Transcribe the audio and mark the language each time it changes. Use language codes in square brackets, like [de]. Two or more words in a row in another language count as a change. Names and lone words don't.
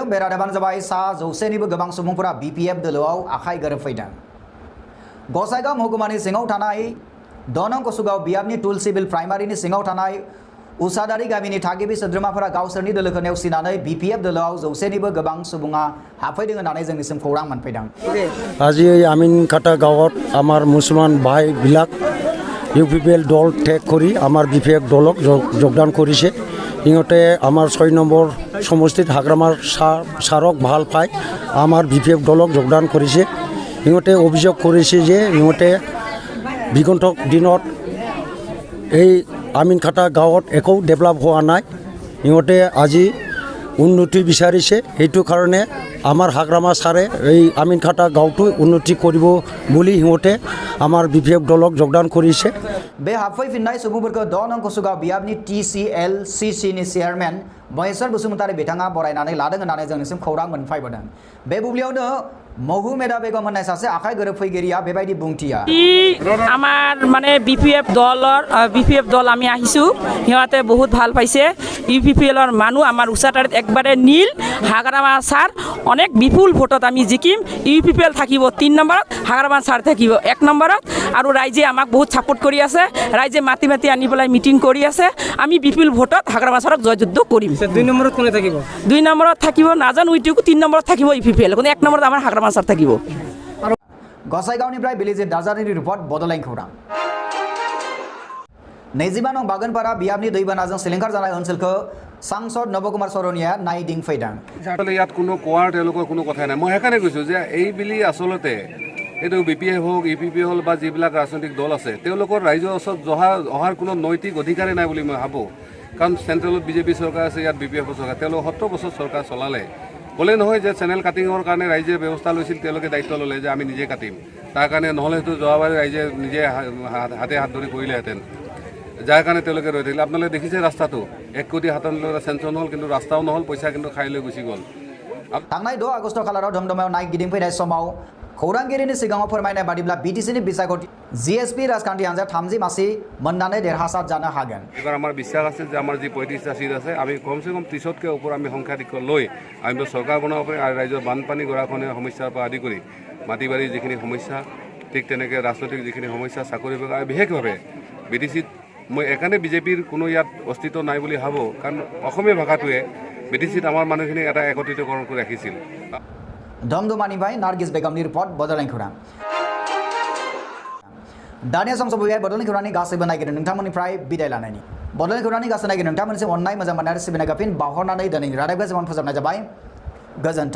[brx] बे रादाबानो जाबाय सा 100निबो गोबां सुबुंफोरा BPF दोलोआव आखाइ गोरोबफैदों। गसाइगाव महकुमानि सिङाव थानाय 2 नं कसुगाव बियाबनि तुलसिबिल प्राइमारिनि सिङाव थानाय उसादारि गामिनि थागिबि सोद्रोमाफोरा गावसोरनि दोलोखौ नेवसिनानै BPF दोलोआव 100निबो गोबां सुबुङा हाबफैदों होननानै जोंनिसिम खौरां मोनफैदों। [as] আজি আমিনকাটা গাঁৱত আমাৰ মুছলমান ভাইবিলাক UPPL দল ত্যাগ কৰি আমাৰ BPF দলক যোগদান কৰিছে। ইহঁতে আমাৰ 6 নম্বৰ সমষ্টিত হাগ্ৰামাৰ ছাৰক ভাল পাই আমাৰ BPF দলক যোগদান কৰিছে। ইহঁতে অভিযোগ কৰিছে যে ইহঁতে বিগন্থক দিনত এই আমিনকাটা গাঁৱত একো ডেভেলপ হোৱা নাই। ইহঁতে আজি উন্নতি বিচাৰিছে। সেইটো কাৰণে আমাৰ হাগ্ৰামা ছাৰে এই আমিনকাটা গাঁৱটো উন্নতি কৰিব বুলি সিহঁতে আমাৰ BPF দলক যোগদান কৰিছে। [brx] बे हाबफैफिननाय सुबुंफोरखौ 2 नं कसुगाव बियाबनि TCLCCनि चेयारमेन महेश्वर बसुमतारी बिथाङा बरायनानै लादों होननानै जोंनिसिम खौरां मोनफैबोदों। बे बुब्लियावनो महु मेदा बेगम होननाय सासे आखाइ गोरोबफैगिरिया बेबायदि बुंथिया [as] আমাৰ মানে BPF দল আমি আহিছোঁ। সিহঁতে বহুত ভাল পাইছে। UPPLৰ মানুহ আমাৰ উচাটাৰিত একবাৰে নীল। হাগ্ৰামা ছাৰ অনেক বিপুল ভোটত আমি জিকিম। UPPL থাকিব 3 নম্বৰত, হাগ্ৰামা ছাৰ থাকিব 1 নম্বৰত। আৰু ৰাইজে আমাক বহুত ছাপোৰ্ট কৰি আছে। ৰাইজে মাতি আনি পেলাই মিটিং কৰি আছে। আমি বিপুল ভোটত হাগ্ৰামা ছাৰক জয়যুদ্ধ কৰিম। 2 নম্বৰত কোনে থাকিব? 2 নম্বৰত থাকিব নাজানো ইটোকো। 3 নম্বৰত থাকিব UPPL। কিন্তু 1 নম্বৰত আমাৰ হাগ্ৰামা ছাৰ থাকিব। [brx] गसाइगावनिफ्राय बिलिजित दाजारिनि रिपर्ट बड'लेण्ड खौरां। 25 नं बागोनपारा बियाबनि दैबानाजों सिलिंखार जानाय ओनसोलखौ सांसद नबकुमार सरनिया नायदिंफैदों। [as] ইয়াত কোনো কোৱাৰ তেওঁলোকৰ কোনো কথাই নাই। মই সেইকাৰণে কৈছোঁ যে এই বুলি আচলতে এইটো BPF হওক UPP হ'ল বা যিবিলাক ৰাজনৈতিক দল আছে তেওঁলোকৰ ৰাইজৰ ওচৰত অহাৰ কোনো নৈতিক অধিকাৰেই নাই বুলি মই ভাবোঁ। কাৰণ চেণ্ট্ৰেলত BJP চৰকাৰ আছে, ইয়াত BPF চৰকাৰ। তেওঁলোকে 70 বছৰ চৰকাৰ চলালে। ক'লে নহয় যে [en] channel cutting [as] কাৰণে ৰাইজে ব্যৱস্থা লৈছিল, তেওঁলোকে দায়িত্ব ল'লে যে আমি নিজে কাটিম। তাৰ কাৰণে নহ'লে সেইটো যোৱাবাৰ ৰাইজে নিজে হাতে হাত ধৰি কৰিলেহেঁতেন। যাৰ কাৰণে তেওঁলোকে ৰৈ থাকিলে। আপোনালোকে দেখিছে ৰাস্তাটো 1 কোটি 57 চেংচন হ'ল, কিন্তু ৰাস্তাও নহ'ল, পইচা কিন্তু খাই লৈ গুচি গ'ল। [brx] थांनाय 2 आगस्ट खालाराव धमधमायाव नाय गिदिंफैनाय समाव खौरांगिरिनि सिगाङाव फोरमायनाय बादिब्ला BTCनि बिसायख'थि GSP राजखान्थि हान्जाया 30 मासि मोननानै देरहासार जानो हागोन। [as] এবার আমার বিশ্বাস আছে যে আমার যে 35টা সিট আছে আমি কমসে কম 30তকৈ ওপৰ আমি সংখ্যাধিক্য লৈ আমি চৰকাৰ বনাব পাৰিম। আৰু ৰাজ্যৰ বানপানী গৰাখহনীয়া সমস্যাৰ পৰা আদি কৰি মাটি বাৰীৰ যিখিনি সমস্যা, ঠিক তেনেকৈ ৰাজনৈতিক যিখিনি সমস্যা, চাকৰি আৰু বিশেষভাৱে BTCত মই একাৰণে BJPৰ কোনো ইয়াত অস্তিত্ব নাই বুলি ভাবোঁ। কাৰণ অসমীয়া ভাষাটোৱে BTCত আমাৰ মানুহখিনিক এটা একত্ৰিতকৰণ কৰি ৰাখিছিল। [brx] धमधमानिफ्राय नार्गिस बेगमनि रिपर्ट बड'लेण्ड खौरां। दानिया सम सफैबाय बड'लेण्ड खौरांनि गासैबो नायगिरि नोंथांमोननिफ्राय बिदाय लानायनि। बड'लेण्ड खौरांनि गासै नायगिरि नोंथांमोननिसिम अननाय मोजां मोननाय आरो सिबिनाय गाफिन बावहरनानै दिनैनि रादाबखौ जेमान फोजोबनाय जाबाय।